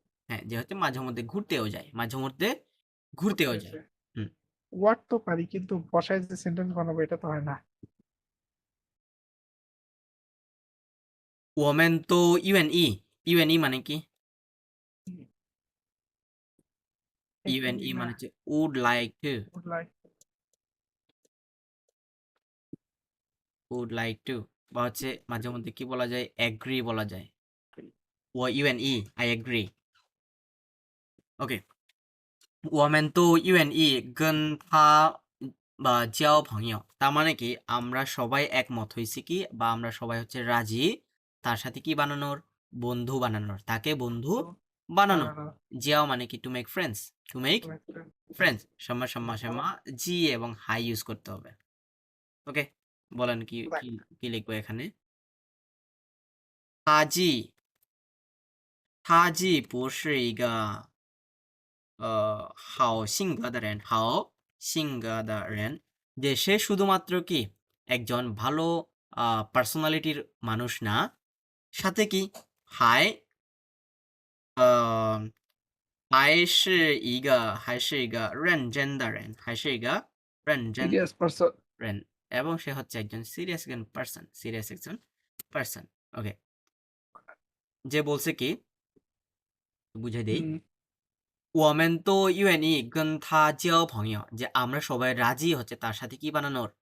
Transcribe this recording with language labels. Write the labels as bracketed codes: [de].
[bn] হ্যাঁ, যে হচ্ছে মাঝে মধ্যে ঘুরতেও যায়, মাঝে মধ্যে ঘুরতেও যায়। করতেছে হুম, ওয়ার্ড তো পারি কিন্তু বসায় যে সেন্টেন্স বানাবো এটা তো হয় না [zh] 我们都愿意愿意 [bn] মানে কি? [zh] 愿意 [bn] না মানে হচ্ছে [en] would like to would like would like to, [bn] বা হচ্ছে মাঝে মধ্যে কি বলা যায়? [en] agree [bn] বলা যায়। [zh] 我愿意 [en] I agree. [zh] ওকে, 我们都愿意跟他交朋友। [bn] তার মানে কি আমরা সবাই একমত হয়েছি কি, বা আমরা সবাই হচ্ছে রাজি তার সাথে কি বানানোর? বন্ধু বানানোর, তাকে বন্ধু বানানো। বানানো জিয়াও মানে কি? [en] To make friends, to make friends. [bn] সম্মা জি এবং হাই ইউজ করতে হবে। ওকে, বলেন কি কি কি লিখবো এখানে? [zh] 他既不是一个好性格的人，好性格的人, [bn] যে সে শুধুমাত্র কি একজন ভালো পার্সোনালিটির মানুষ না, সাথে কি হাই [zh] 还是一个认真的人，还是一个认真 [en] serious person [bn] 人, এবং সে হচ্ছে একজন সিরিয়াস একজন পার্সন, সিরিয়াস একজন পার্সন। ওকে, যে বলছে কি বুঝাই দেই, [zh] 我们都愿意跟他交朋友, [bn] যে আমরা সবাই রাজি হচ্ছে তার সাথে কি বানানোর?